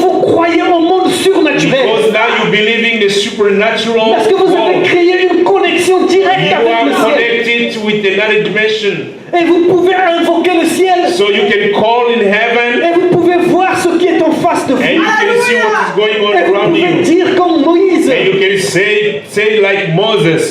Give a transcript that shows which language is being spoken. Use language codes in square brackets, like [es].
[fr] vous croyez au monde surnaturel. [en] Because now you believe in the supernatural [fr] Parce que vous avez [en] world. [fr] créé une connexion directe [en] You [fr] avec le [en] are [fr] ciel. [en] connected with another dimension. [fr] Et vous pouvez invoquer le ciel. [en] So you can call in heaven [fr] Et vous pouvez voir ce qui est en face de vous. [en] and you can see what is going on [fr] Et vous [en] around [fr] pouvez [en] you. [fr] dire comme Moïse [en] And you can say like Moses.